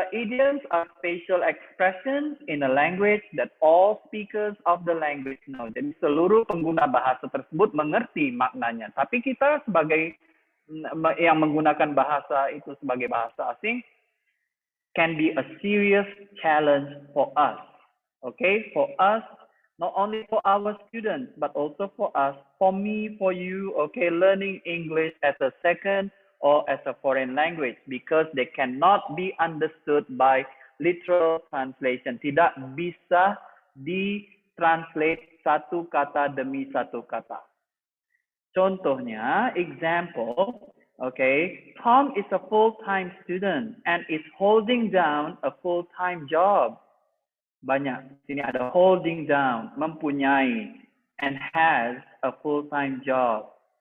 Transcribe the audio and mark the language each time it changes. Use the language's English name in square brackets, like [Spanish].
[English] Idioms are facial expressions in a language that all speakers of the language know. [Indonesian] Jadi seluruh pengguna bahasa tersebut mengerti maknanya. Tapi kita sebagai yang menggunakan bahasa itu sebagai bahasa asing, [English] can be a serious challenge for us. Okay, for us, not only for our students, but also for us, for me, for you, okay, learning English as a second or as a foreign language, because they cannot be understood by literal translation. [Indonesian] Tidak bisa ditranslate satu kata demi satu kata. [English] Contohnya, example, okay, Tom is a full-time student and is holding down a full-time job. Banyak. [Indonesian] Sini ada holding down, mempunyai, [English] and has a full-time job.